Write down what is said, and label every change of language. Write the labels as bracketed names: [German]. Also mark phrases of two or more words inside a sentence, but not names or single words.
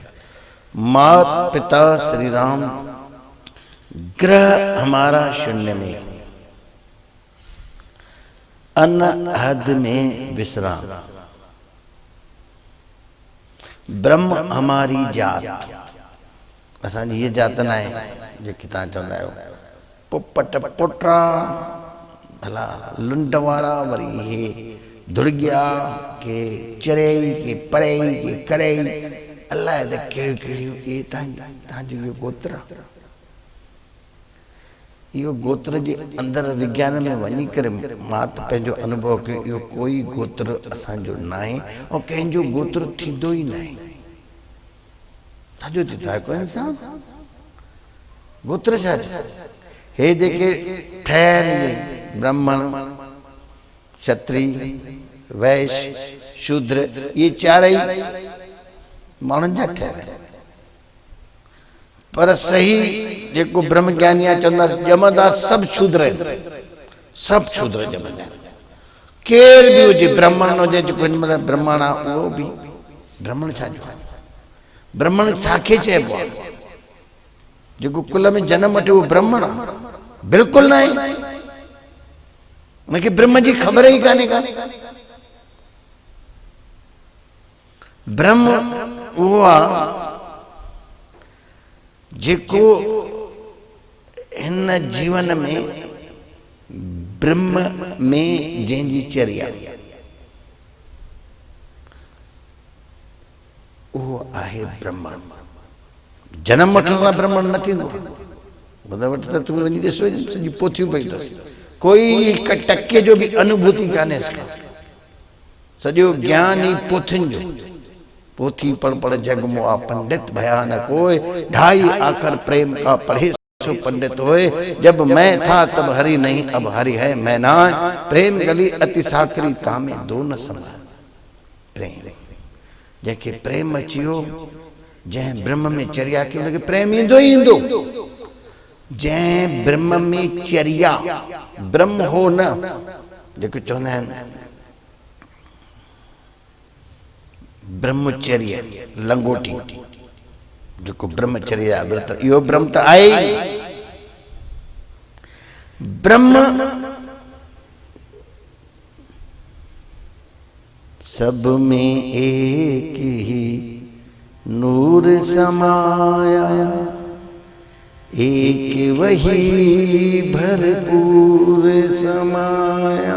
[Hindi] मात पिता श्री राम, ग्रह हमारा शून्य में, अन्न हद में विश्राम। [Sindhi] ब्रह्म हमारी जात, असांजी ये जात न आहे जेकी तव्हां चवंदा आहियो पोपट पोटरा भला लुंड वारा, वरी हे धुड़गिया के चरई के परई के करई, अलाए त कहिड़ियूं कहिड़ियूं, इहे तव्हांजो इहो गोत्र आहे। इहो गोत्र जे अंदरि विज्ञान में वञी करे मां त पंहिंजो अनुभव कयो, इहो कोई गोत्र असांजो न आहे ऐं कंहिंजो गोत्र थींदो ई न आहे। छाजो थींदो आहे? कोई इंसान गोत्र छा? हे जेके ठहिया आहिनि ब्राह्मण, क्षत्रिय, वैश्य, शूद्र, ये चारई माण्हुनि जा ठहियल आहिनि। पर सही जेको ब्रह्म ज्ञानी आहे चवंदा ॼमंदा सभु शूद्र आहिनि, सभु शूद्र ॼमंदा आहिनि। केर बि हुजे, ब्राह्मण हुजे, जेको हिन महिल ब्राह्मण आहे उहो बि ब्राह्मण छा जो आहे? ब्राह्मण छाखे चइबो आहे? जेको कुल में जनम वठे उहो ब्राह्मण आहे? बिल्कुलु न आहे। उनखे ब्रह्म जी ख़बर ई कान्हे का। ब्रह्म उहो आहे जेको हिन जीवन में ब्रह्म में जंहिंजी चर्या उहो आहे ब्रह्मण। जनम वठण सां ब्रह्मण न थींदो। वटि त तूं वञी ॾिस, सॼी पोथियूं पई अथसि, कोई हिकु टके जो बि अनुभूति कान्हे। सॼो ज्ञान ई पोथियुनि जो। [Hindi] पोथी पढ़ जग मुआ पंडित भया न कोई, ढाई आखर प्रेम का पढ़े सो पंडित होए। जब मैं था तब हरि नहीं, अब हरि है मैं ना। प्रेम गली अति साकरी तामे दो न समझ। [Sindhi] प्रेम जंहिंखे प्रेम अची वियो, जंहिं ब्रह्म में चर्या कई, उनखे प्रेम ईंदो ई ईंदो। जंहिं ब्रह्म में चर्या, ब्रह्म हो न, जेको चवंदा आहिनि ब्रह्मचर्य, लंगोटी, जेको ब्रह्मचर्या व्रत, इहो ब्रह्म त आहे। [Hindi] ब्रह्म सब में एक ही नूर समाया, एक वही भरपूर समाया।